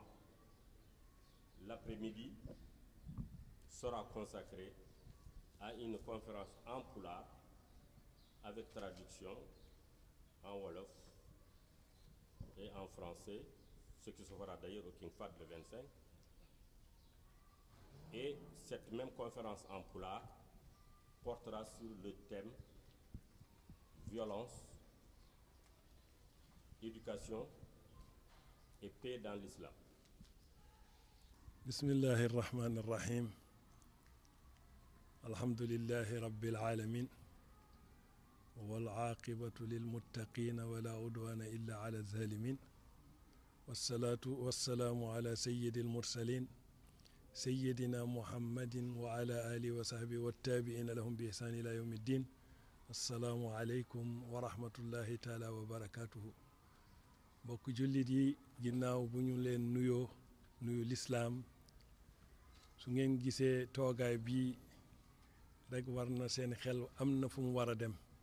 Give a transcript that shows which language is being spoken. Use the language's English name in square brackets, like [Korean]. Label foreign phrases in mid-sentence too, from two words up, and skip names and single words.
[French] L'après-midi sera consacré à une conférence en pulaar avec traduction en wolof et en français, ce qui se fera d'ailleurs au King Fahd le 25. Et cette même conférence en pulaar portera sur le thème violence, éducation et paix dans l'islam. [Arabic] بسم الله الرحمن الرحيم. الحمد لله رب العالمين. والعاقبة للمتقين ولا عدوان إلا على الظالمين. والصلاة والسلام على سيد المرسلين. سيدنا محمد وعلى آله وصحبه والتابعين لهم بإحسان إلى يوم الدين. السلام عليكم ورحمة الله تعالى وبركاته. [Wolof] Mbokk jullit yi, ginnaaw bu ñu leen nuyu lislaam, su ngeen gisee toogaay bi rek war na seen xel am na fu mu war a dem,